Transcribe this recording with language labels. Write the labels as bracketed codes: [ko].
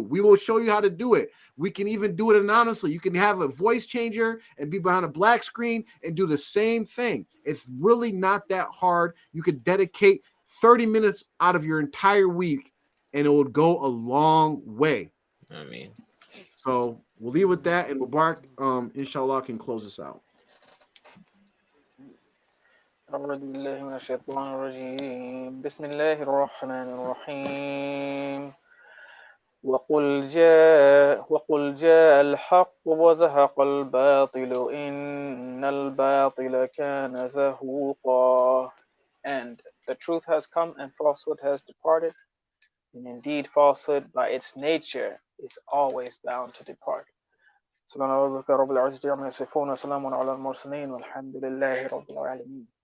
[en] We will show you how to do it. We can even do it anonymously. You can have a voice changer and be behind a black screen and do the same thing. It's really not that hard. You could dedicate 30 minutes out of your entire week and it would go a long way. I mean, so we'll leave with that, and Mubarak, inshallah, can close us out. [ar] أعوذ بالله من الشيطان الرجيم بسم الله الرحمن الرحيم وقل جاء الحق وزهق الباطل إن الباطل كان زهوقا. [en] And the truth has come and falsehood has departed. And indeed falsehood by its nature is always bound to depart. [ar] سبحان ربك رب العزة عما يصفون وسلام على المرسلين والحمد لله رب العالمين.